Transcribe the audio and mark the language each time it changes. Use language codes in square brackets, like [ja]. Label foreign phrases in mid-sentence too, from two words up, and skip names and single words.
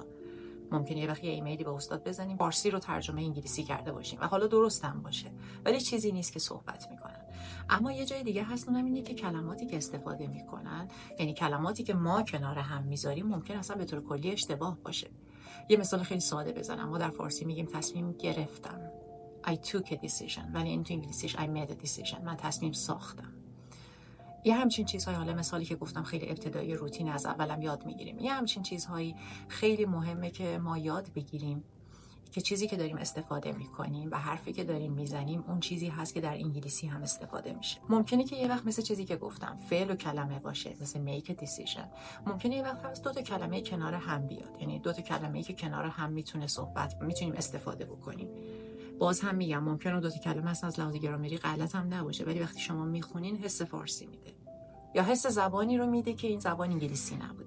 [fa] ممکنه یه وقت یه ایمیلی به استاد بزنیم فارسی رو ترجمه انگلیسی کرده باشیم و حالا درست هم باشه، ولی چیزی نیست که صحبت میکنن. اما یه جای دیگه هست، اونم اینه که کلماتی که استفاده میکنن، یعنی کلماتی که ما کنار هم میذاریم، ممکن اصلا به طور کلی اشتباه باشه. یه مثال خیلی ساده بزنم. ما در فارسی میگیم تصمیم گرفتم، [en] I took a decision، [fa] ولی این تو انگلیسیش [en] I made a decision، [fa] من تصمیم ساختم. یه همچین چیزهای، حالا مثالی که گفتم خیلی ابتدایی روتین، از اولم یاد میگیریم. یه همچین چیزهایی خیلی مهمه که ما یاد بگیریم که چیزی که داریم استفاده میکنیم و حرفی که داریم میزنیم اون چیزی هست که در انگلیسی هم استفاده میشه. ممکنه که یه وقت مثل چیزی که گفتم فعل و کلمه باشه، مثل [en] make a decision. [fa] ممکنه یه وقت هست دو تا کلمه کنار هم بیاد، یعنی دو تا کلمه‌ای که کنار هم میتونیم استفاده بکنیم. باز هم میگم ممکنه دو تا کلمه اصلا از لحاظ گرامری غلط هم نباشه، ولی وقتی شما میخونین حس فارسی میده یا حس زبانی رو میده که این زبان انگلیسی نبوده.